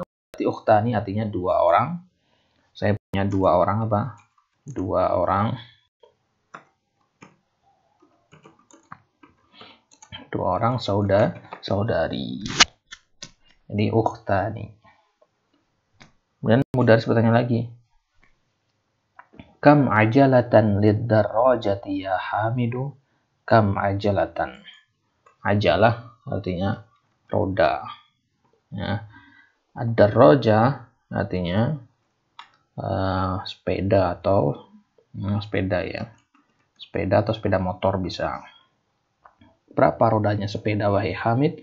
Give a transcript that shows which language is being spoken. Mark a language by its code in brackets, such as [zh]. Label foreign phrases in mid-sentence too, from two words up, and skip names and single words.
[id] Berarti ukhtani artinya dua orang. Saya punya dua orang apa? Dua orang saudari. Jadi ukhtani. Kemudian mudaris bertanya lagi. [ar] كم عجلةً للدراجة يا حامدُ? كم عجلةً. [id] Ajalah artinya roda. Ya. Ad-darraja artinya sepeda atau sepeda ya. Sepeda atau sepeda motor bisa. Berapa rodanya sepeda wahai Hamid?